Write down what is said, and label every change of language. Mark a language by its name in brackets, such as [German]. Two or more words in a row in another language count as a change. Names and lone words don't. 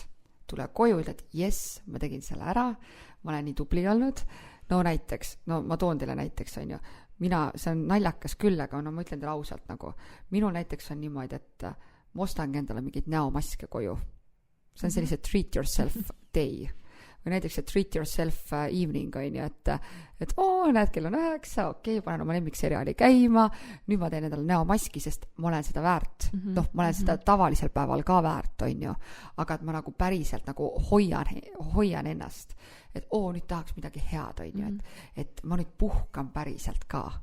[Estonian] Tule koju, ütled, yes, ma tegin selle ära, ma olen nii tubli olnud. Ma toon teile näiteks, on ju, see on naljakas küll, aga ma ütlen teile ausalt nagu, minul näiteks on niimoodi, et ma ostangi endale mingid näomaske koju. See on sellise [English] treat yourself day. [Estonian] Või näiteks see [English] treat yourself evening, [Estonian] on ju, et näed, kell on 9, panen oma lemmikseriaali käima, nüüd ma teen endale näomaski, sest ma olen seda väärt. Ma olen seda tavalisel päeval ka väärt, on ju, aga et ma nagu päriselt nagu hoian ennast, et nüüd tahaks midagi head, on ju, et ma nüüd puhkan päriselt ka.